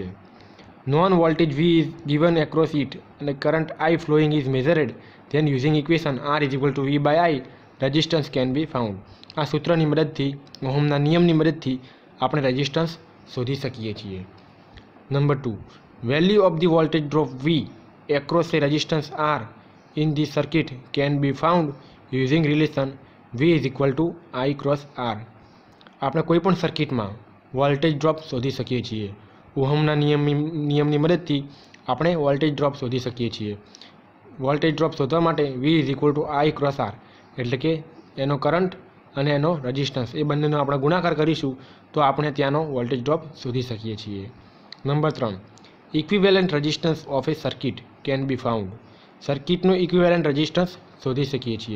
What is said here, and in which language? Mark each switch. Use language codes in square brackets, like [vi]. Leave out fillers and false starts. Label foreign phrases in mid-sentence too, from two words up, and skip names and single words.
[en] Known voltage V is given across it અને current I flowing is measured, then using equation R is equal to V by I resistance can be found. [gu] આ સૂત્રની મદદથી, ઓહમના નિયમની મદદથી આપણે રેઝિસ્ટન્સ શોધી શકીએ છીએ. [en] Number 2, value of the voltage drop V across a resistance R in the circuit can be found using relation V is equal to I cross R. [gu] આપણે કોઈ પણ સર્કિટમાં [en] voltage drop [gu] શોધી શકીએ છીએ. ઓહમના નિયમની મદદથી આપણે [en] voltage drop [gu] શોધી શકીએ છીએ. [en] voltage drop [gu] શોધવા માટે [en] V is equal to I cross R, [gu] એટલે કે એનો કરંટ અને એનો રેઝિસ્ટન્સ એ બંનેનો આપણે ગુણાકાર કરીશું તો આપણે ત્યાંનો [en] voltage drop [gu] શોધી શકીએ છીએ. [en] Number 3, equivalent resistance of a circuit can be found. [gu] સર્કિટનો [en] equivalent resistance [gu] શોધી શકીએ છીએ.